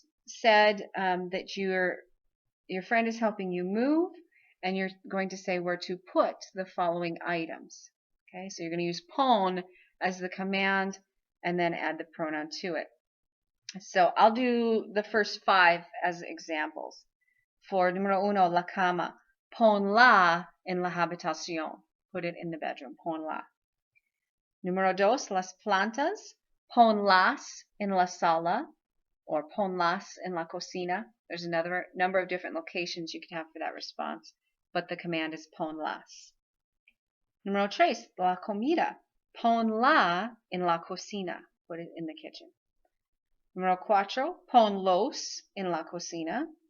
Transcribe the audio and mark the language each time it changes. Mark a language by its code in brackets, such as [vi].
[en] Said that your friend is helping you move, and you're going to say where to put the following items. Okay, so you're going to use pon as the command and then add the pronoun to it. So I'll do the first 5 as examples. For [es] numero uno, la cama, ponla en la habitación. [en] Put it in the bedroom, [es] ponla. Numero dos, las plantas, ponlas en la sala, [en] or [es] ponlas en la cocina. [en] There's another number of different locations you can have for that response, but the command is ponlas. [es] Número 3, la comida, ponla en la cocina. [en] Put it in the kitchen. [es] Número 4, ponlos en la cocina.